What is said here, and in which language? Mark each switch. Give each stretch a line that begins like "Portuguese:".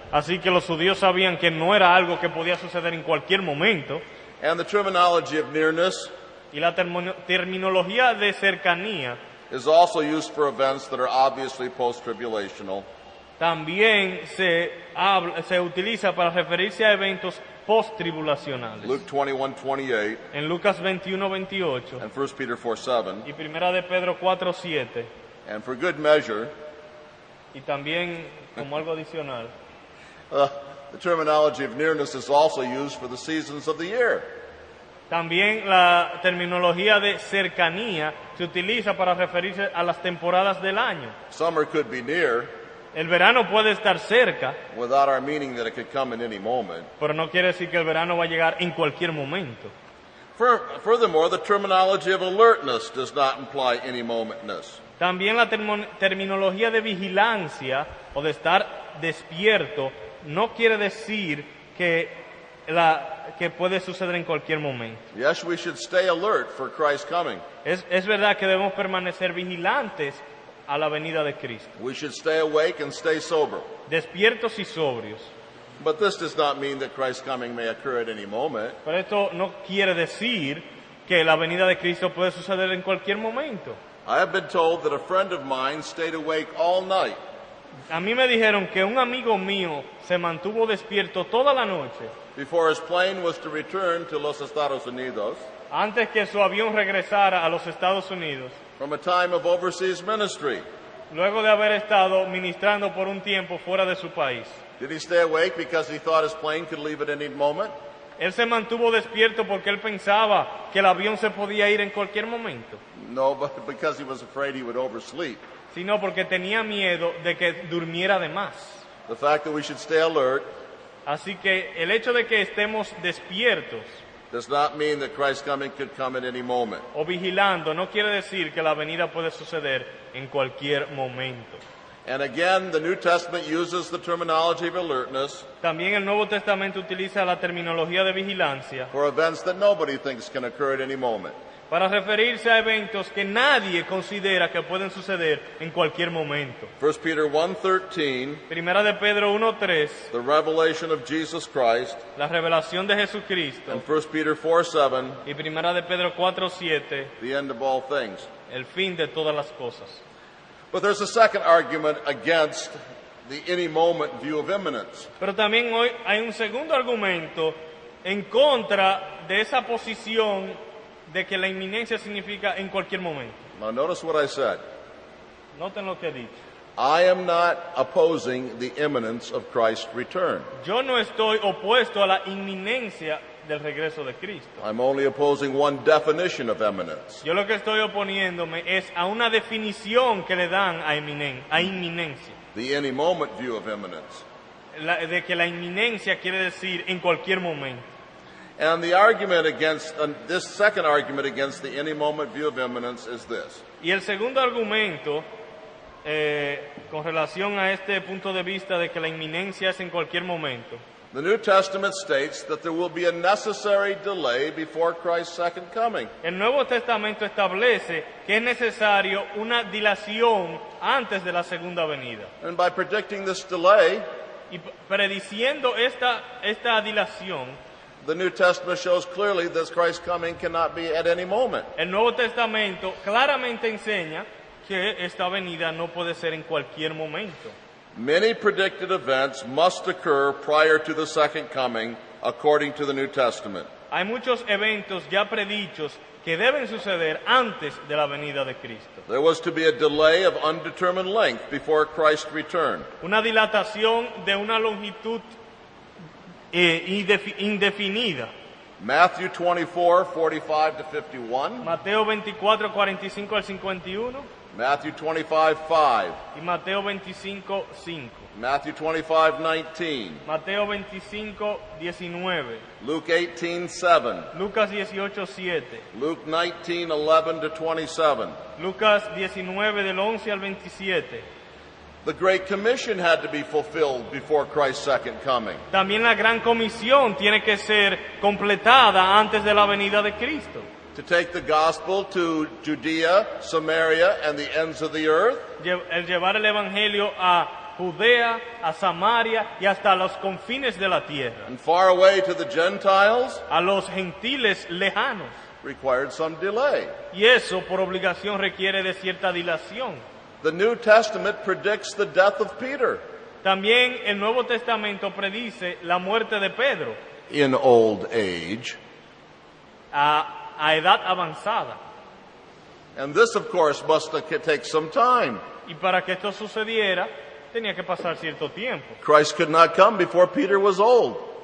Spanish: Así que los judíos sabían que no era algo que podía suceder en cualquier momento.
English: And the terminology of nearness
Spanish: Y la terminología de cercanía
English: is also used for events that are obviously post-tribulational.
Spanish: también se utiliza para referirse a eventos post-tribulacionales.
English: Luke 21:28
Spanish: En Lucas 21:28
English: and 1 Peter 4:7.
Spanish: y Primera de Pedro 4:7
English: And for good measure,
Spanish: y también como algo adicional,
English: the terminology of nearness is also used for the seasons of the year.
Spanish: también la terminología de cercanía se utiliza para referirse a las temporadas del año.
English: Summer could be near
Spanish: El verano puede estar cerca,
English: without our meaning that it could come in any moment.
Spanish: pero no quiere decir que el verano va a llegar en cualquier momento.
English: Furthermore, the terminology of alertness does not imply any momentness.
Spanish: También la terminología de vigilancia o de estar despierto no quiere decir que puede suceder en cualquier momento.
English: Yes, we should stay alert for Christ's coming.
Spanish: Es verdad que debemos permanecer vigilantes a la venida de Cristo,
English: We should stay awake and stay sober.
Spanish: despiertos y sobrios.
English: But this does not mean that Christ's coming may occur at any moment.
Spanish: Pero esto no quiere decir que la venida de Cristo puede suceder en cualquier momento.
English: I have been told that a friend of mine stayed awake all night
Spanish: A mí me dijeron que un amigo mío se mantuvo despierto toda la noche
English: before his plane was to return to los Estados Unidos
Spanish: antes que su avión regresara a los Estados Unidos,
English: from a time of overseas ministry.
Spanish: luego de haber estado ministrando por un tiempo fuera de su país.
English: Did he stay awake because he thought his plane could leave at any moment?
Spanish: Él se mantuvo despierto porque él pensaba que el avión se podía ir en cualquier momento,
English: No, but because he was afraid he would oversleep.
Spanish: sino porque tenía miedo de que durmiera de más.
English: The fact that we should stay alert
Spanish: Así que el hecho de que estemos despiertos
English: does not mean that Christ's coming could come at any moment.
Spanish: o vigilando no quiere decir que la venida puede suceder en cualquier momento.
English: And again, the New Testament uses the terminology of alertness
Spanish: También el Nuevo Testamento utiliza la terminología de vigilancia
English: for events that nobody thinks can occur at any moment.
Spanish: para referirse a eventos que nadie considera que pueden suceder en cualquier momento.
English: 1 Peter 1:13,
Spanish: Primera de Pedro 1:3,
English: the revelation of Jesus Christ,
Spanish: la revelación de Jesucristo,
English: and 1 Peter 4:7,
Spanish: y Primera de Pedro 4:7,
English: the end of all things.
Spanish: el fin de todas las cosas.
English: But there's a second argument against the any moment view of imminence.
Spanish: Pero también hoy hay un segundo argumento en contra de esa posición de que la inminencia significa en cualquier momento.
English: Now notice what I said.
Spanish: Noten lo que he dicho.
English: I am not opposing the imminence of Christ's return.
Spanish: Yo no estoy opuesto a la inminencia del regreso de Cristo.
English: I'm only opposing one definition of imminence.
Spanish: Yo lo que estoy oponiéndome es a una definición que le dan a inminencia.
English: The any moment view of imminence.
Spanish: De que la inminencia quiere decir en cualquier momento.
English: And the argument against, this second argument against the any moment view of imminence is this.
Spanish: Y el segundo argumento con relación a este punto de vista de que la inminencia es en cualquier momento.
English: The New Testament states that there will be a necessary delay before Christ's second coming.
Spanish: El Nuevo Testamento establece que es necesario una dilación antes de la segunda venida.
English: And by predicting this delay,
Spanish: Y prediciendo esta dilación,
English: the New Testament shows clearly that Christ's coming cannot be at any moment.
Spanish: el Nuevo Testamento claramente enseña que esta venida no puede ser en cualquier momento.
English: Many predicted events must occur prior to the second coming, according to the New Testament.
Spanish: Hay muchos eventos ya predichos que deben suceder antes de la venida de Cristo.
English: There was to be a delay of undetermined length before Christ's return.
Spanish: Una dilatación de una longitud indefinida.
English: Matthew 24:45 to 51.
Spanish: Mateo 24, 45 al 51
English: Matthew 25:5.
Spanish: y Mateo 25, 5.
English: Matthew 25:19.
Spanish: Mateo 25, 19.
English: Luke 18:7.
Spanish: Lucas 18, 7.
English: Luke 19:11 to 27.
Spanish: Lucas 19 del 11 al 27.
English: The Great Commission had to be fulfilled before Christ's second coming.
Spanish: También la gran comisión tiene que ser completada antes de la venida de Cristo.
English: To take the gospel to Judea, Samaria, and the ends of the earth.
Spanish: El llevar el evangelio a Judea, a Samaria y hasta los confines de la tierra.
English: And far away to the Gentiles,
Spanish: A los gentiles lejanos.
English: required some delay.
Spanish: Y eso por obligación requiere de cierta dilación.
English: The New Testament predicts the death of Peter
Spanish: También el Nuevo Testamento predice la muerte de Pedro
English: in old age.
Spanish: a edad avanzada.
English: And this, of course, must take some time.
Spanish: Y para que esto sucediera, tenía que pasar cierto tiempo.
English: Christ could not come before Peter was old.